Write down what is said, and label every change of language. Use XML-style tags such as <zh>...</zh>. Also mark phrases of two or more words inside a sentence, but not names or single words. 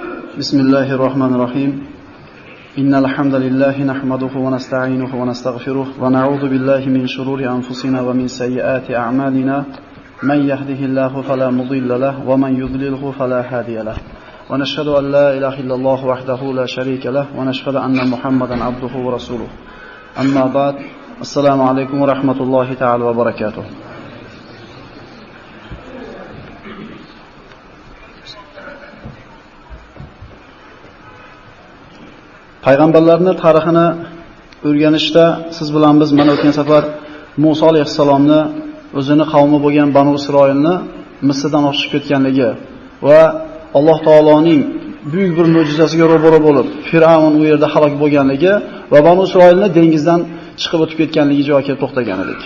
<ar>بسم الله الرحمن الرحيم إن الحمد لله نحمده ونستعينه ونستغفره ونعوذ بالله من شرور أنفسنا ومن سيئات أعمالنا من يهده الله فلا مضل له ومن يضلله فلا هادي له ونشهد أن لا إله إلا الله وحده لا شريك له ونشهد أن محمدا عبده ورسوله أما بعد السلام عليكم ورحمة الله تعالى وبركاته.</ar> <uz>Payg'ambarlarning tarixini o'rganishda siz bilan biz mana o'tgan safar Musa alayhissalomni o'zini qavmi bo'lgan Banu Isroilni Misrdan ochib ketganligi va Alloh taoloning buyuk bir mo'jizasiga ro'baro bo'lib, Fir'avn u yerda halok bo'lganligi va Banu Isroilni dengizdan chiqib o'tib ketganligi joyiga kelib to'xtagan edik.</uz>